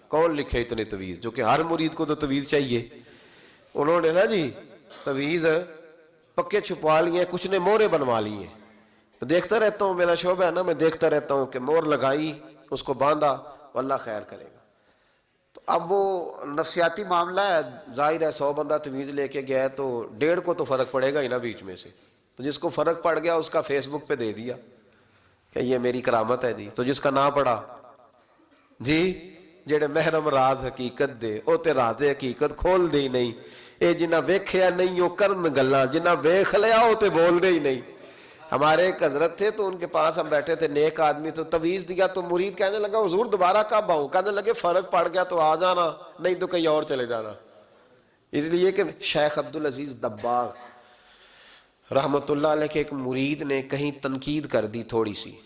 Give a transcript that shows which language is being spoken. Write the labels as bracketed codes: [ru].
[ur] کون لکھے اتنے تعویذ؟ جو کہ ہر مرید کو تو تعویذ چاہیے. انہوں نے نا جی تعویذ پکے چھپوا لیے، کچھ نے مورے بنوا لیے. تو دیکھتا رہتا ہوں، میرا شعبہ ہے نا، میں دیکھتا رہتا ہوں کہ مور لگائی، اس کو باندھا، اللہ خیر کرے گا. تو اب وہ نفسیاتی معاملہ ہے، ظاہر ہے 100 بندہ تعویذ لے کے گیا ہے تو 1.5 کو تو فرق پڑے گا ہی نا بیچ میں سے. تو جس کو فرق پڑ گیا اس کا فیس بک پہ دے دیا کہ یہ میری کرامت ہے جی. تو جس کا نہ پڑا جی [pa] جڑے محرم راز حقیقت دے او تے راز حقیقت کھول دے ہی نہیں. اے جنہ ویکھیا نہیں او کرن گلاں، جنہ ویکھ لیا او تے بول دے ہی نہیں. [ur] ہمارے ایک حضرت تھے تو ان کے پاس ہم بیٹھے تھے، نیک آدمی، تو تویز دیا تو مرید کہنے لگا حضور دوبارہ کب آؤں؟ کہنے لگے فرق پڑ گیا تو آ جانا، نہیں تو کہیں اور چلے جانا. اس لیے کہ شیخ عبدالعزیز دباغ رحمت اللہ علیہ کے ایک مرید نے کہیں تنقید کر دی تھوڑی سی.